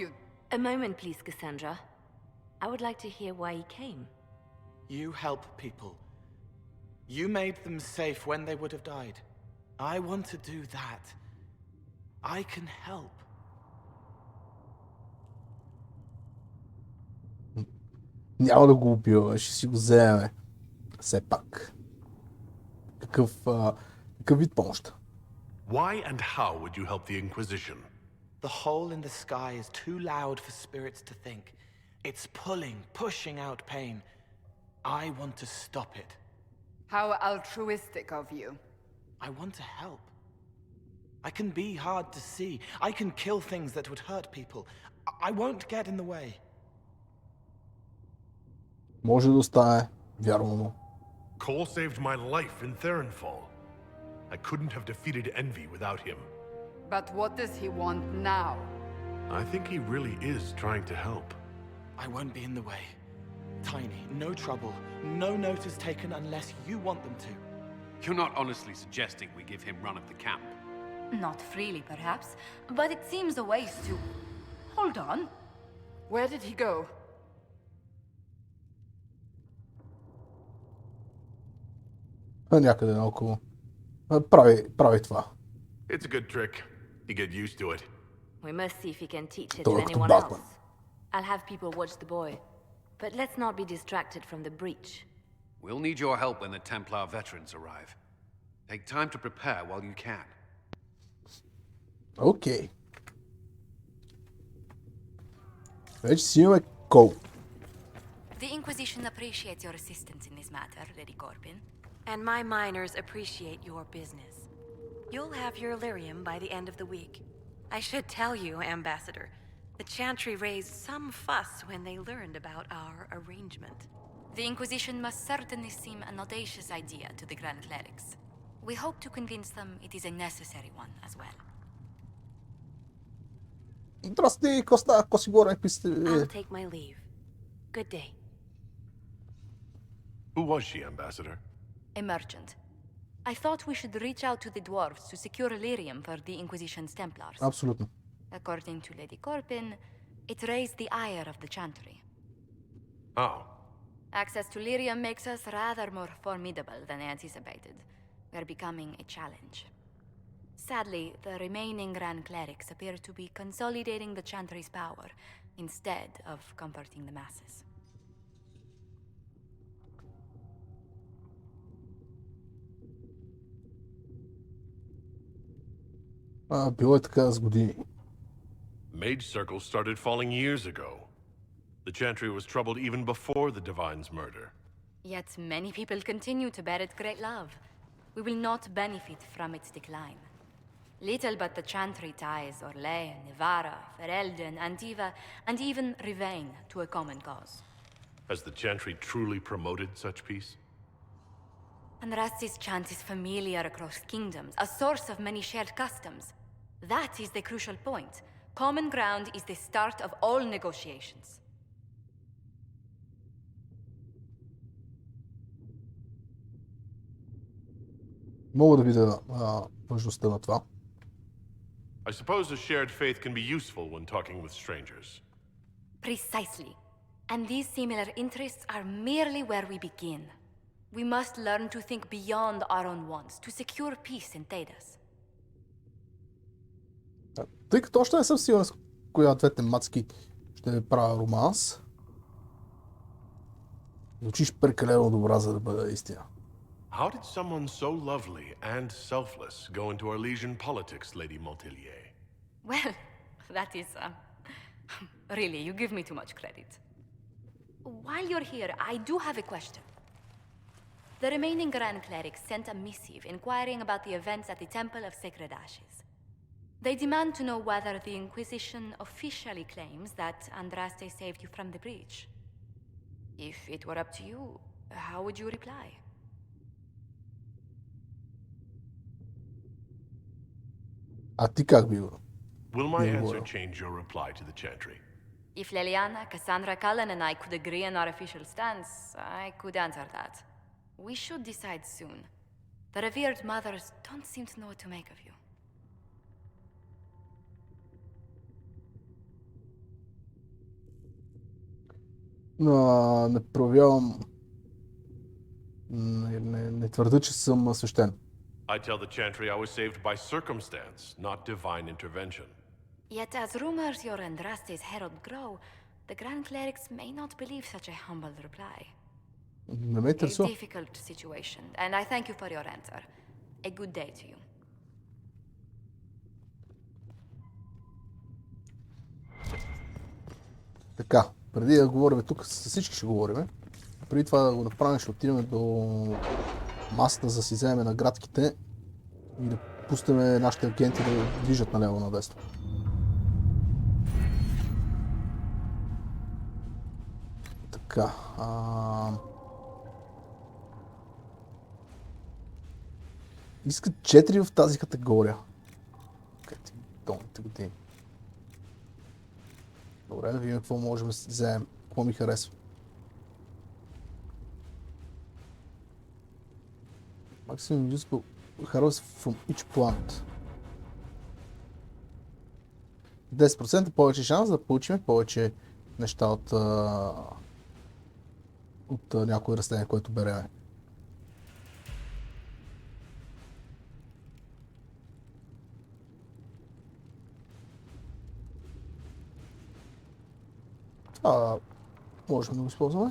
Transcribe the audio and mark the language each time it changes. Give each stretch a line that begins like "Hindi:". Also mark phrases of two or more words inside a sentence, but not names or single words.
English: A moment, please, Cassandra. I would like to hear why he came. You help people. You made them safe when they would have died. I want to do that. I can help.
Bulgarian: Няма да го убива, ще си го вземе. Все пак. Какъв вид помощ?
English: Why and how would you help the Inquisition? The hole in the sky is too loud for spirits to think. It's pulling, pushing out pain. I want to stop it. How altruistic of you. I want to help. I can be hard to see. I can kill things that would hurt people. I won't get in the way.
Bulgarian: Може да остане, вярвам му.
English: Cole saved my life in Therenfall. I couldn't have defeated Envy without him. But what does he want now? I think he really is trying to help. I won't be in the way. Tiny, no trouble, no notice taken unless you want them to. You're not honestly suggesting we give him run of the camp? Not freely, perhaps, but it seems a waste to... Hold on. Where did he go?
Bulgarian: Някъде наоколо. Прави това.
English: It's a good trick. You get used to it. We must see if he can teach it Talk to to anyone Batman. else. I'll have people watch the boy. But let's not be distracted from the breach. We'll need your help when the Templar veterans arrive. Take time to prepare while you can.
Bulgarian: Окей. Вече си имаме Кол.
English: The Inquisition appreciates your assistance in this matter, Lady Corbin. And my miners appreciate your business. You'll have your lyrium by the end of the week. I should tell you, Ambassador, the Chantry raised some fuss when they learned about our arrangement. The Inquisition must certainly seem an audacious idea to the Grand Clerics. We hope to convince them it is a necessary one as well.
Bulgarian: Здрасти, Коста, ако си говорим,
English: I'll take my leave. Good day. Who was she, Ambassador? A merchant. I thought we should reach out to the dwarves to secure lyrium for the Inquisition's Templars.
Bulgarian: Абсолютно.
English: According to Lady Corbin, it raised the ire of the Chantry. Oh. Access to lyrium makes us rather more formidable than anticipated. We're becoming a challenge. Sadly, the remaining Grand Clerics appear to be consolidating the Chantry's power instead of comforting the masses.
Bulgarian: Било е така с години.
English: Mage circles started falling years ago. The Chantry was troubled even before the Divine's murder. Yet many people continue to bear it great love. We will not benefit from its decline. Little but the Chantry ties Orlais, Nevara, Ferelden, Antiva, and even Rivain to a common cause. Has the Chantry truly promoted such peace? Andras's chant is familiar across kingdoms, a source of many shared customs. That is the crucial point. Common ground is the start of all negotiations.
Bulgarian: Мога да видя важността на това.
English: I suppose a shared faith can be useful when talking with strangers. Precisely. And these similar interests are merely where we begin. We must learn to think beyond our own wants, to secure peace in Thedas.
Bulgarian: Тъй като още не съм сигурен с коя от двете мацки ще правя романс. Звучиш прекалено добра, за да бъде истина.
English: How did someone so lovely and selfless go into Arlesian politics, Lady Montelier? Well, that is... really, you give me too much credit. While you're here, I do have a question. The remaining Grand Clerics sent a missive inquiring about the events at the Temple of Sacred Ashes. They demand to know whether the Inquisition officially claims that Andraste saved you from the breach. If it were up to you, how would you reply?
Bulgarian: А ти как би го?
English: Will my answer change your reply to the Chantry? If Leliana, Cassandra, Cullen, and I could agree on our official stance, I could answer that. We should decide soon. The revered mothers don't seem to know what to make of you.
Bulgarian: Не проявявам... Не твърда, че съм свещен.
English: I tell the Chantry I was saved by circumstance, not divine intervention. Yet as rumors your Andraste's herald grow, the Grand Clerics may not believe such a humble reply.
Bulgarian: Не ме интересува.
English: A difficult situation, and I thank you for your answer. A good day to you.
Bulgarian: Така, преди да говорим тук, с всички ще говорим. Преди това да го направим, ще отидем до масата, за да си вземем наградките и да пуснем нашите агенти да движат наляво надесно. Така. Искат 4 в тази категория. Къде долните години. Добре, да видим какво можем да вземем. Какво ми харесва.
English: Maximum usable harvest from each plant.
Bulgarian: 10% повече шанс да получим повече неща от някое растение, което береме. Това можем да го използваме.